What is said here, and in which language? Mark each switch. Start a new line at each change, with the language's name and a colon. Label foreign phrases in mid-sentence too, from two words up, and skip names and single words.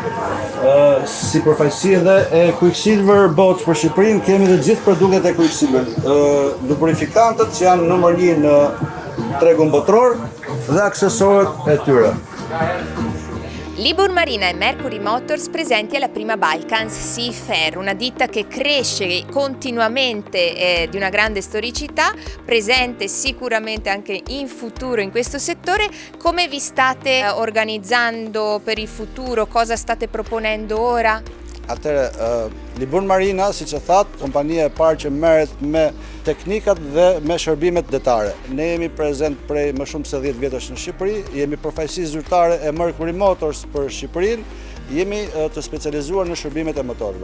Albanian: Si përfaqësi edhe e Quicksilver Boats për Shqipërinë, kemi të gjithë produktet e Quicksilver, lubrifikantët që janë numër 1 në tregun botror dhe aksesorët e tyre.
Italian: Liburn Marina e Mercury Motors presenti alla Prima Balkans Sea Fair, una ditta che cresce continuamente di una grande storicità, presente sicuramente anche in futuro in questo settore. Come vi state organizzando per il futuro? Cosa state proponendo ora?
Albanian: Atëre, Liburn Marina, siç e thatë, kompania e parë që merret me teknikat dhe me shërbimet detare. Ne jemi prezent prej më shumë se 10 vjetësh në Shqipëri, jemi përfaqësi zyrtare e Mercury Motors për Shqipërinë, jemi të specializuar në shërbimet e motorëve.